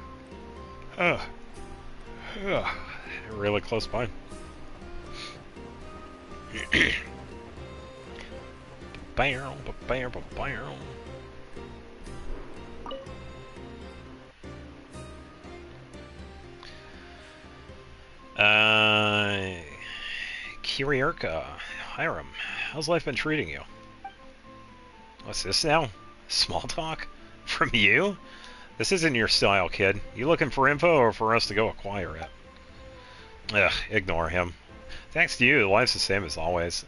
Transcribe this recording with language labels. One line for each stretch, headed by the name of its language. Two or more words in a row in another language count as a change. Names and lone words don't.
English: Really close by. Bam, bam, bam. Kiriurka, Hiram, how's life been treating you? What's this now? Small talk? From you? This isn't your style, kid. You looking for info or for us to go acquire it? Ugh, ignore him. Thanks to you, life's the same as always.